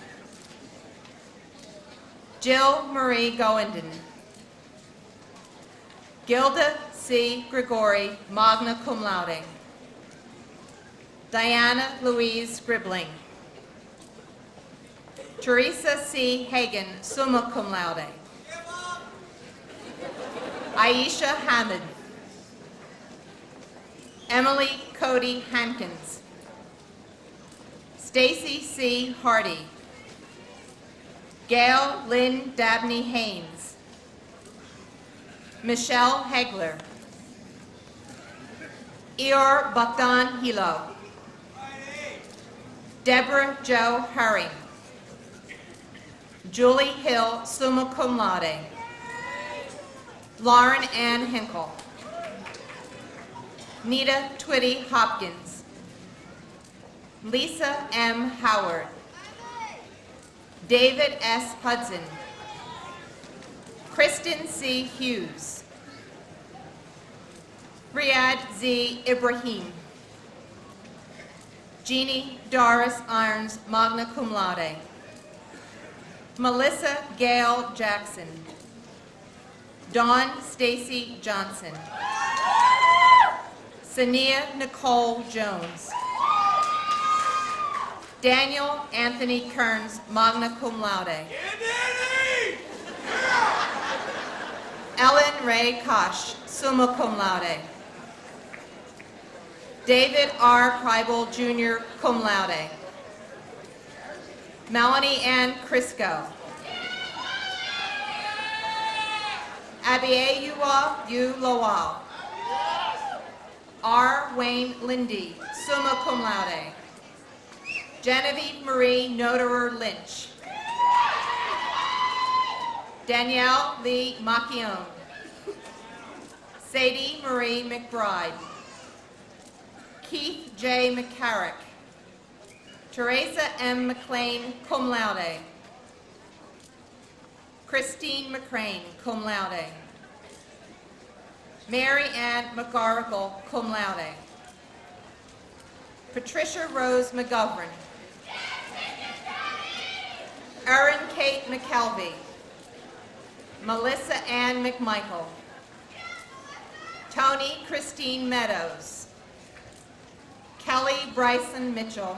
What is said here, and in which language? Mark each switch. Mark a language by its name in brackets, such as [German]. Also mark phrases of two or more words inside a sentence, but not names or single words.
[English] Jill Marie Goenden. Gilda C. Grigori, [Latin] magna cum laude. [English] Diana Louise Scribbling. Teresa C. Hagan, [Latin] summa cum laude. [English] Aisha Hamid. Emily Cody Hankins. Stacy C. Hardy. Gail Lynn Dabney Haynes. Michelle Hegler. Eor Bogdan Hilo. Deborah Jo Herring. Julie Hill, [Latin] summa cum laude. [English] Lauren Ann Hinkle. Nita Twitty Hopkins. Lisa M. Howard. David S. Hudson. Kristen C. Hughes. Riyadh Z. Ibrahim. Jeannie Doris Irons, [Latin] magna cum laude. [English] Melissa Gail Jackson. Dawn Stacy Johnson. Sania Nicole Jones. Daniel Anthony Kearns, [Latin] magna cum laude. [English] Ellen Ray Kosh, [Latin] summa cum laude. [English] David R. Kribel Jr., [Latin] cum laude. [English] Melanie Ann Crisco. Abiayua U. Lowell. R. Wayne Lindy, [Latin] summa cum laude. [English] Genevieve Marie Noderer Lynch. Danielle Lee Macchione. Sadie Marie McBride. Keith J. McCarrick. Teresa M. McLean, [Latin] cum laude. [English] Christine McCrane, [Latin] cum laude. [English] Mary Ann McGarrigle, [Latin] cum laude. [English] Patricia Rose McGovern. Erin Kate McKelvey. Melissa Ann McMichael. Tony Christine Meadows. Kelly Bryson Mitchell.